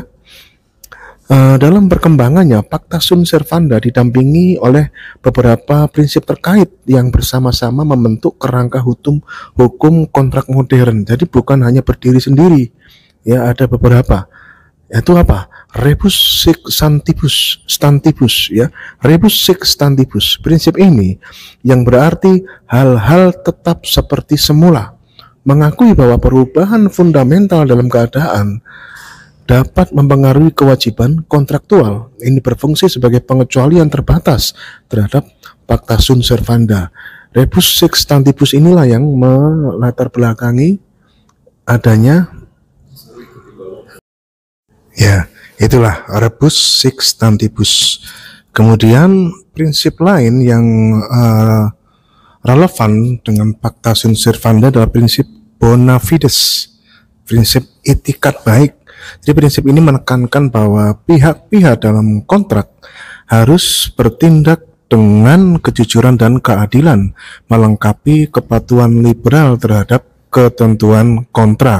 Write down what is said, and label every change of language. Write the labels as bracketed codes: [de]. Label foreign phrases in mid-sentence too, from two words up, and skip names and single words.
[id] Dalam perkembangannya, [la] Pacta Sunt Servanda [id] didampingi oleh beberapa prinsip terkait yang bersama-sama membentuk kerangka hukum kontrak modern. Jadi bukan hanya berdiri sendiri, ya ada beberapa. Yaitu apa? [la] Rebus sic stantibus, ya. Rebus sic stantibus. [id] Prinsip ini yang berarti hal-hal tetap seperti semula, mengakui bahwa perubahan fundamental dalam keadaan dapat mempengaruhi kewajiban kontraktual. Ini berfungsi sebagai pengecualian terbatas terhadap [la] Pacta Sunt Servanda. Rebus sic stantibus [id] inilah yang melatar belakangi adanya, ya, itulah [la] rebus sic stantibus. [id] Kemudian prinsip lain yang relevan dengan [la] Pacta Sunt Servanda [id] adalah prinsip [la] bona fides, [id] prinsip itikat baik. Jadi prinsip ini menekankan bahwa pihak-pihak dalam kontrak harus bertindak dengan kejujuran dan keadilan, melengkapi kepatuhan liberal terhadap ketentuan kontrak.